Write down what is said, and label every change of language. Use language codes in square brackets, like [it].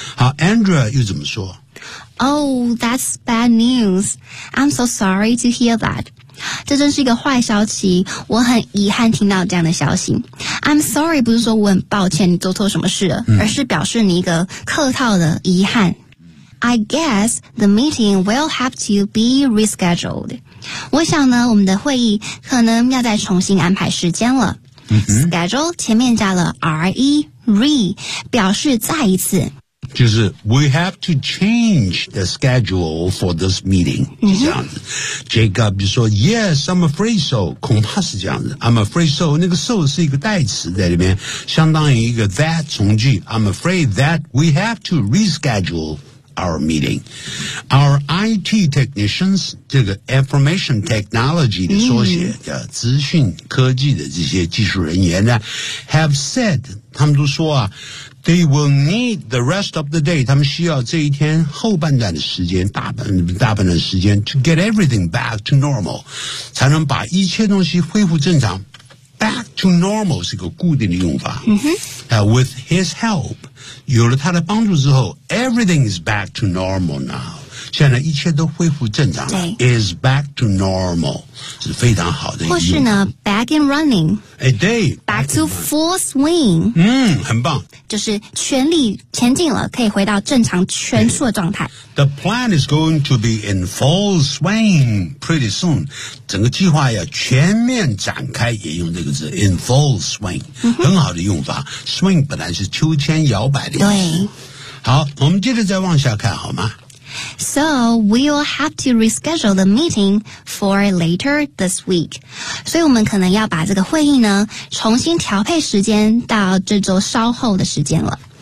[zh] 好 ,Andrea 又怎么说 [en] ?Oh, that's bad news. I'm so sorry to hear that. [zh] 这真是一个坏消息我很遗憾听到这样的消息。 [en] I'm sorry [zh] 不是说我很抱歉你做错什么事了、嗯、而是表示你一个客套的遗憾。 [en] I guess the meeting will have to be rescheduled. [zh] 我想呢，我们的会议可能要再重新安排时间了。 Mm-hmm. Schedule 前面加了 re 表示再一次。就是 [en] we have to change the schedule for this meeting、 mm-hmm. [zh] 是这样子 [en] Jacob 就说 Yes, I'm afraid so [zh] 恐怕是这样子 [en] I'm afraid so 那个 so [zh] 是一个代词在里面相当于一个 [en] that 从句 I'm afraid that we have to reschedule our meeting. Our IT technicians, 这个 information technology 的缩写、mm-hmm. [zh] 叫资讯科技的这些技术人员呢 [en] have said, [zh] 他们都说啊 [en] they will need the rest of the day, [zh] 他们需要这一天后半段的时间大半的时间 [en] to get everything back to normal, [zh] 才能把一切东西恢复正常。 back to normal 是一个固定的用法。嗯哼。 [en] With his help, [zh] 有了他的帮助之后 [en] everything is back to normal now. [zh] 现在一切都恢复正常了。对。 [en] Is back to normal, [zh] 是非常好的用法。或是呢 [en] back and running. [zh] 哎对。 [en] Back to full swing. [zh] 嗯很棒。就是全力前进了可以回到正常全速的状态。 [en] The plan is going to be in full swing pretty soon. [zh] 整个计划要全面展开也用这个字 [en] in full swing.、 Mm-hmm. [zh] 很好的用法。Swing 本来是秋千摇摆的意思。对。好我们接着再往下看好吗 [en] So we'll have to reschedule the meeting for later this week. [zh] 所以我们可能要把这个会议呢重新调配时间到这周稍后的时间了。